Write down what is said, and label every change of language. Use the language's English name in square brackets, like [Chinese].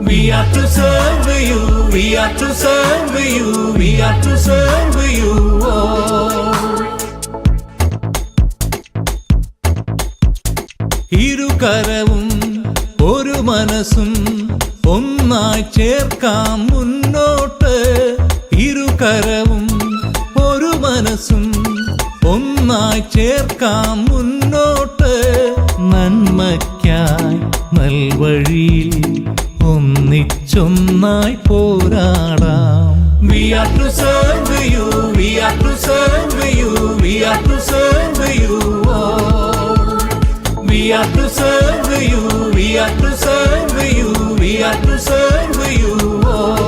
[English] We are to serve you, we are to serve you, we are to serve you, oh. [Malayalam] ഇരുകരവും ഒരു മനസ്സും ഒന്നായി ചേർക്കാം മുന്നോട്ട്. ഇരുകരവും ഒരു മനസ്സും ഒന്നായി ചേർക്കാം മുന്നോട്ട്. നന്മയ്ക്കായി നൽവഴിയിൽ ഒന്നിച്ചൊന്നായി പോരാടാം. [English] We are to serve you, we are to serve you, we are to serve you, oh. We are to serve you, we are to serve you, we are to serve you, oh.